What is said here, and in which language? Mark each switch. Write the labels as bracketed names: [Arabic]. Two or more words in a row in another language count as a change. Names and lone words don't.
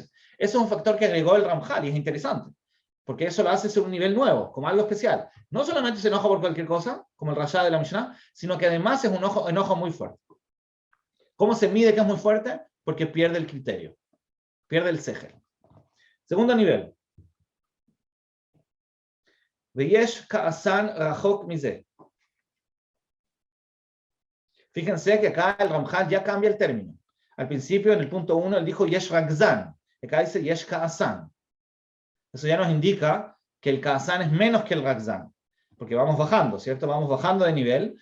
[Spanish] Eso es un factor que agregó el Ramjal y es interesante. Porque eso lo hace ser un nivel nuevo, como algo especial. No solamente se enoja por cualquier cosa, como el Rasha de la Mishnah, sino que además es un enojo muy fuerte. ¿Cómo se mide que es muy fuerte? Porque pierde el criterio, pierde el segel. Segundo nivel. [Hebrew] ויש כעסן רחוק מזה. [Spanish] Fíjense que acá el Ramjal ya cambia el término. Al principio, en el punto 1, él dijo [Hebrew] יש רגזן. [Spanish] Acá dice [Hebrew] יש כעסן. [Spanish] Eso ya nos indica que el ka'asan es menos que el rakzan. Porque vamos bajando, ¿cierto? Vamos bajando de nivel.